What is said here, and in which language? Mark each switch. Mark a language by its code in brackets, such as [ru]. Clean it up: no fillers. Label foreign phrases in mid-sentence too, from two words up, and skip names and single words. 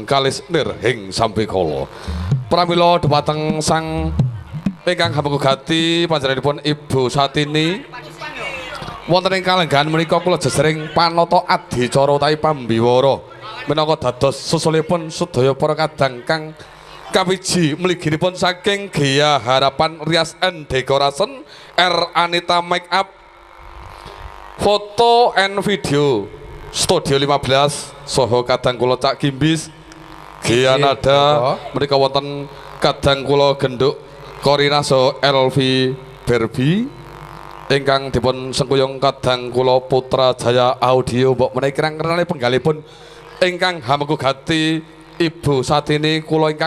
[jv] kalis nirhing sampikala pramila dhumateng sang ingkang hamengku gati panjenenganipun Ibu Satini wonten ing kalenggahan menika kula jejering panata adicara utawi pambiwara minangka dados susulipun sedaya para kadang kang kawiji mliginipun saking Gia Harapan Rias and Decoration R Anita Make Up Foto and Video Studio 15 saha kadang kula Cak Gimbis Gia Nada menika wonten kadang kula genduk Korina saha Elvi Berbi ingkang dipun sengkuyung kadang kula Putra Jaya Audio mbok menawi kirang-kirang penggalipun ingkang hamengku gati Ibu Satini kula ingkang